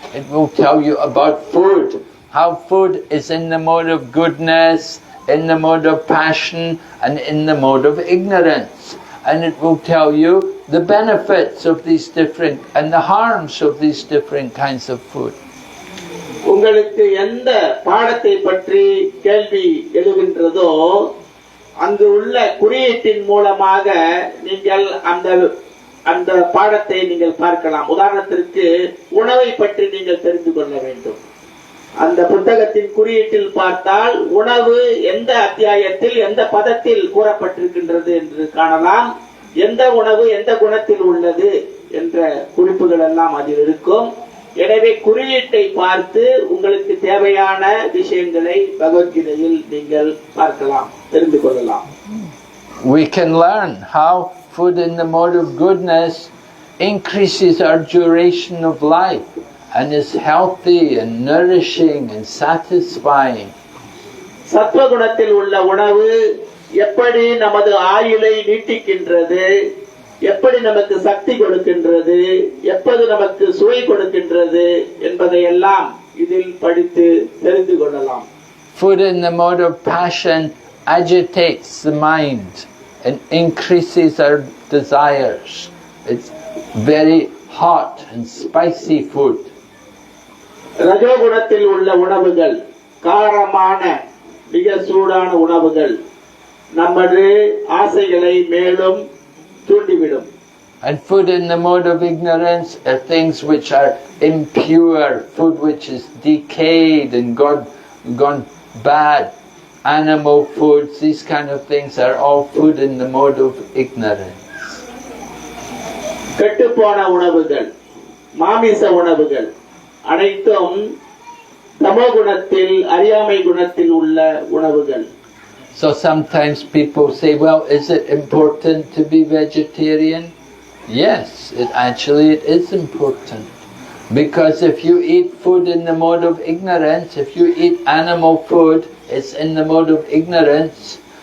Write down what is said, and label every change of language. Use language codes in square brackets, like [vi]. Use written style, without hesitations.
[en] It will tell you about food, how food is in the mode of goodness, in the mode of passion and in the mode of ignorance. And it will tell you the benefits of these different and the harms of these different kinds of food. [ta] உங்களுக்கு எந்த பாடத்தை பற்றி கேள்வி எழுகின்றதோ அங்கு உள்ள குறியீட்டின் மூலமாக நீங்கள் அந்த பாடத்தை நீங்கள் பார்க்கலாம். உதாரணத்திற்கு உணவை பற்றி நீங்கள் தெரிந்து கொள்ள வேண்டும். அந்த புத்தகத்தின் குறியீட்டில் பார்த்தால் உணவு எந்த அத்தியாயத்தில் எந்த பதத்தில் கூறப்பட்டிருக்கின்றது என்று காணலாம். எந்த உணவு எந்த குணத்தில் உள்ளது என்ற குறிப்புகள் எல்லாம் அதில் இருக்கும். எனவே குறியீட்டை பார்த்து உங்களுக்கு தேவையான விஷயங்களை பகவத்கீதையில் நீங்கள் பார்க்கலாம், தெரிந்து கொள்ளலாம். [en] We can learn how food in the mode of goodness increases our duration of life and is healthy and nourishing and satisfying. [ta] சத்வகுணத்தில் உள்ள உணவு எப்படி நமது ஆயுளை நீட்டிக்கின்றது, எப்படி நமக்கு சக்தி கொடுக்கின்றது, எப்போது நமக்கு சுவை கொடுக்கின்றது என்பதையெல்லாம் இதில் படித்து தெரிந்து கொள்ளலாம். [en] Food in the mode of passion agitates the mind and increases our desires. It's very hot and spicy food. [ta] ரஜோகுணத்தில் உள்ள உணவுகள், காரமான மிக சூடான உணவுகள் நமது ஆசைகளை மேலும் தூண்டிவிடும். [en] And food in the mode of ignorance are things which are impure, food which is decayed and gone bad. Animal foods, these kind of things are all food in the mode of ignorance. [ta] கெட்டுப்போன உணவுகள், மாமிச உணவுகள் அனைத்தும் தமோகுணத்தில் அறியாமை குணத்தில் உள்ள உணவுகள். [en] So sometimes people say, well, is it important to be vegetarian? Yes, it is important. Because if you eat food in the mode of ignorance, if you eat animal food, it's in the mode of ignorance.